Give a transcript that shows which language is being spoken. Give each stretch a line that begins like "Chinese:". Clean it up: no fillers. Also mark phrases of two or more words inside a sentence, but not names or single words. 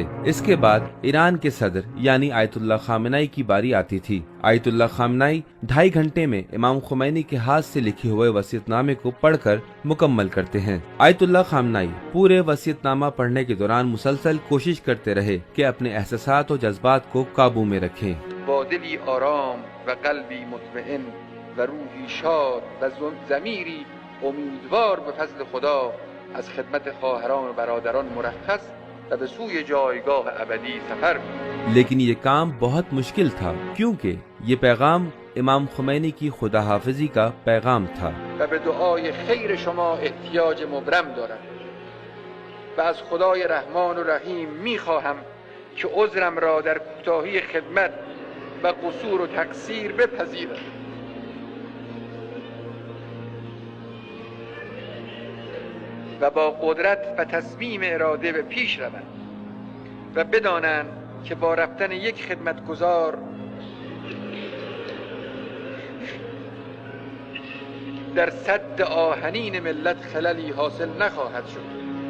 Urdu: اس کے بعد ایران کے صدر یعنی آیت اللہ خامنائی کی باری آتی تھی۔ آیت اللہ خامنائی 2.5 گھنٹے میں امام خمینی کے ہاتھ سے لکھے ہوئے وصیت نامے کو پڑھ کر مکمل کرتے ہیں۔ آیت اللہ خامنائی پورے وصیت نامہ پڑھنے کے دوران مسلسل کوشش کرتے رہے کہ اپنے احساسات و جذبات کو قابو میں رکھیں۔
Persian: با دلی آرام و قلبی مطمئن و روحی شاد و ضمیری امیدوار به فضل خدا از خدمت خواهران و برادران مرخص و به سوی جایگاه ابدی سفر می.
Urdu: لیکن یہ کام بہت مشکل تھا، کیونکہ یہ پیغام امام خمینی کی خدا حافظی کا پیغام تھا۔
Persian: و به دعای خیر شما احتیاج مبرم دارم و از خدای رحمان و رحیم می خواهم که عذرم را در کوتاهی خدمت و قصور و تقصیر بپذیرد و با قدرت و تصمیم اراده به پیش روند و بدانند که با رفتن یک خدمتگزار در سد آهنین ملت خللی حاصل نخواهد شد.